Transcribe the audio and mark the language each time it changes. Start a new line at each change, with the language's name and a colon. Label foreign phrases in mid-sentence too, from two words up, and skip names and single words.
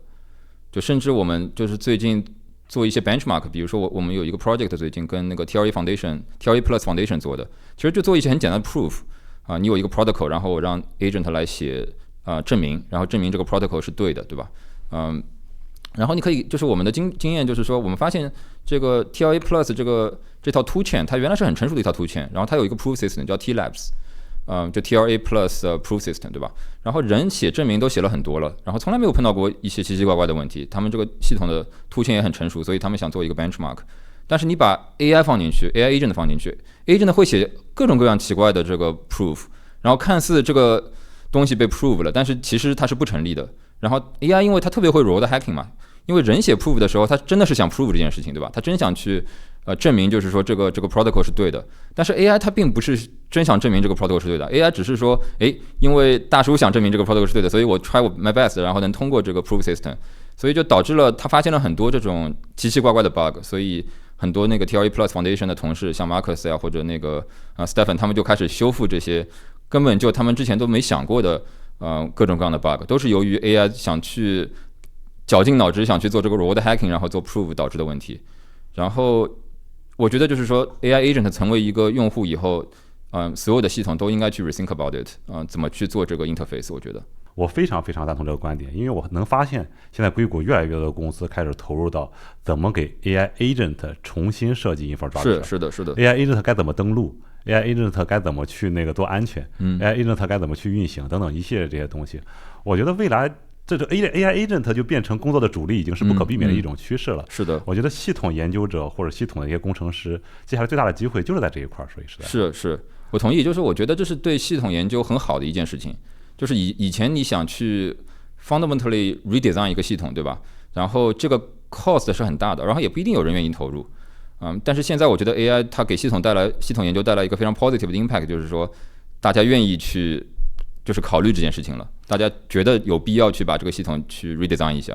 Chinese: 就甚至我們就是最近做一些 benchmark， 比如說我們有一個 project 最近跟那個 TLA Plus Foundation 做的，其實就做一些很簡單的 proof 你有一個 protocol， 然後我讓 agent 來寫證明，然後證明這個 protocol 是對的，對吧？然後你可以就是我們的经驗就是說，我們發現這個 TLA Plus 這套 toolchain 它原來是很成熟的一套 toolchain， 然後它有一個
English: proof system
Chinese: 叫 TLabs， 就 TLA Plus
English: proof system，
Chinese: 对吧？然後人寫證明都寫了很多了，然後從来沒有碰到過一些奇奇怪怪的問題。他們這個系統的 toolchain 也很成熟，所以他们想做一個 benchmark。但是你把 AI 放進去 ，
English: AI agent
Chinese: 放進去 ，agent 會寫各種各樣奇怪的這個 proof， 然後看似這個東西被 prove 了，但是其實它是不成立的。然後 AI 因為它特別會
English: road hacking
Chinese: 嘛，因為人寫 proof 的時候，他真的是想 prove 這件事情，對吧？他真想去證明，就是說這個 protocol 是對的。但是 AI 它並不是真想證明這個 protocol 是對的 ，AI 只是說，因為大叔想證明這個 protocol 是對的，所以我
English: try my best，
Chinese: 然後能通過這個
English: proof system，
Chinese: 所以就導致了他發現了很多這種奇奇怪怪的 bug， 所以很多那個 TLA Plus Foundation 的同事，像 Marcus 或者那個Stephen， 他們就開始修復這些根本就他們之前都沒想過的各種各樣的 bug， 都是由於 AI 想去絞盡腦汁想去做這個
English: road hacking，
Chinese: 然後做 proof 導致的問題。然後我覺得就是說
English: AI agent
Chinese: 成為一個用戶以後，所有的系統都應該去
English: rethink about it，
Chinese: 怎麼去做這個 interface。我覺得我非常非常贊同這個觀點，因為我能發現現在硅谷越來越多的公司開始投入到怎麼給
English: AI agent
Chinese: 重新設計 infrastructure。是的
English: AI agent
Chinese: 該怎麼登錄，
English: AI agent
Chinese: 該怎麼去那個做安全，
English: AI agent
Chinese: 該怎麼去運行等等一系列這些東西。我覺得未來這個
English: AI agent
Chinese: 就變成工作的主力，已經是不可避免的一種趨勢了。是的，我覺得系統研究者或者系統的一些工程師，接下來最大的機會就是在這一塊，所以是我同意，就是我覺得這是對系統研究很好的一件事情。就是以前你想去
English: fundamentally redesign
Chinese: 一個系統，對吧？然後這個 cost 是很大的，然後也不一定有人願意投入。但是現在我覺得 AI 它給系統研究帶來一個非常 positive 的 impact， 就是說大家願意去就是考慮這件事情了，大家覺得有必要去把這個系統去 redesign 一下。